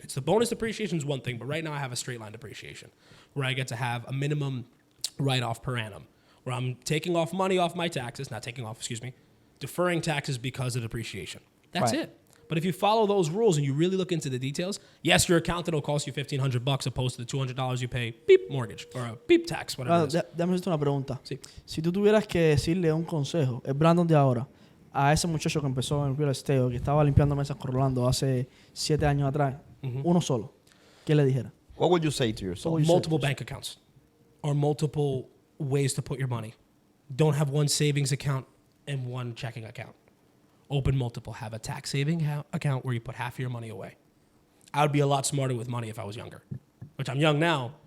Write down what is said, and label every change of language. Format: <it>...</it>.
<en>It's the bonus depreciation is one thing, but right now I have a straight line depreciation where I get to have a minimum write-off per annum, where I'm taking off money off my taxes, deferring taxes because of depreciation. That's Right. it. But if you follow those rules and you really look into the details, yes, your accountant will cost you $1,500 opposed to the $200 you pay beep mortgage or a beep tax, whatever it is.</en> <es>Déjame hacerte una pregunta. Sí. Si tú tuvieras que decirle un consejo, el Brandon de ahora, a ese muchacho que empezó en real estate o que estaba limpiando mesas con Rolando hace 7 años atrás, uno solo, ¿qué le dijera?</es> <en>What would you say to yourself? What would you Multiple bank accounts or multiple ways to put your money. Don't have one savings account and one checking account. Open multiple. Have a tax saving account where you put half of your money away. I would be a lot smarter with money if I was younger, which I'm young now.</en>